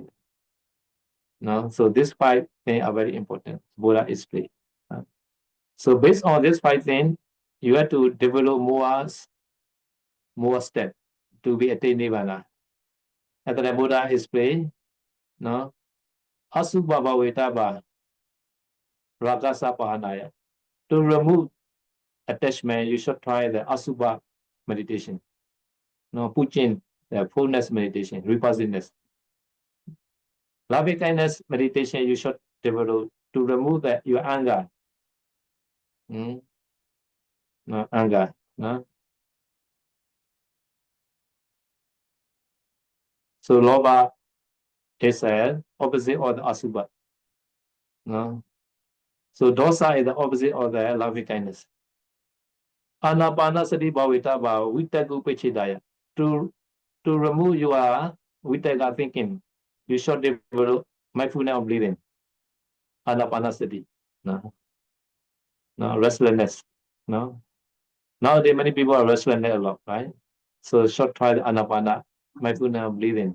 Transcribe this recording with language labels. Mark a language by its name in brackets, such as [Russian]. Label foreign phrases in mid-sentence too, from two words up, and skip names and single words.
[English] No, so these 5 things are very important. Buddha explained. So based on these 5 things, you have to develop more steps to be attained nirvana. As the Buddha explained, no, [Pali] asubha bhavetaba ragasa pahanaya. [English] To remove attachment, you should try the asubha meditation. No, puchin, the fullness meditation, repulsiveness. Loving kindness meditation, you should develop to remove your anger. No, anger. No? So lobha is opposite of the asubha. No? So dosa is the opposite of the loving kindness. [Pali] Anapanasati bhavita bhava vitagu pechidaya. [English] To remove your vitaga thinking, you should develop mindfulness of breathing. Anapanasati. No? No, restlessness. No? Nowadays many people are restless a lot, right? So should try the anapana, mindfulness of breathing.